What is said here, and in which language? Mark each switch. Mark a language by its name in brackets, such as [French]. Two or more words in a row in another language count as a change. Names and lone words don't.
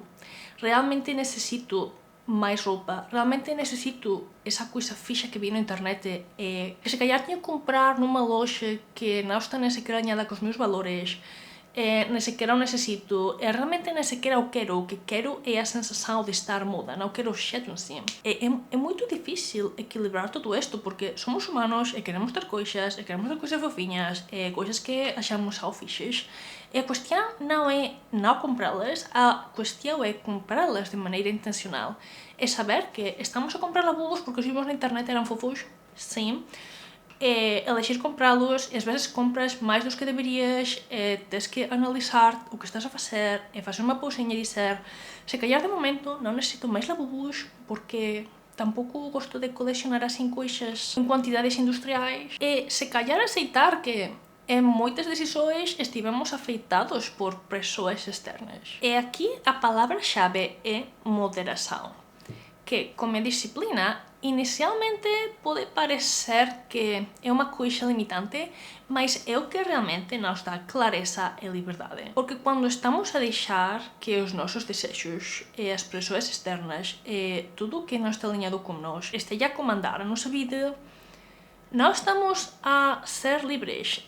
[Galician] Realmente necesito máis roupa? Realmente necesito esa coisa fixa que vi na internet e que [Portuguese] se calhar [Galician] teño que comprar nunha loxa que non está nem sequera alinhada cos meus valores, nem sequera o necesito, realmente nem sequera o que quero é a sensação de estar moda, non quero o obxeto en si. [Portuguese] É muito difícil equilibrar todo isto, porque somos humanos e queremos ter coisas, e queremos ter coisas fofinhas, e coisas que achamos ao fixes. [Galician] E a cuestión non é non comprá-las, a cuestión é comprá-las de maneira intencional. É saber que estamos a comprar labubos porque os vimos na internet eran fofos, sim, e elexir comprá-los, e ás veces compras máis dos que deberías, e tens que analizar o que estás a facer, e facer unha pausinha e dizer: [Portuguese] se calhar [Galician] de momento non necesito máis labubos porque tampouco gosto de coleccionar así coixas en cuantidades industriais, e [Portuguese] se calhar [Galician] aceitar que en moitas decisões estivemos afeitados por persoas externas. [Portuguese] E aquí a palavra-chave é moderação, que, como disciplina, inicialmente pode parecer que é unha coisa limitante, mas é o que realmente nos dá clareza e liberdade. [Galician] Porque quando estamos a deixar que os nosos desexos e as persoas externas e tudo o que non está alinhado con nós esteja a comandar a nosa vida, nós estamos a ser livres.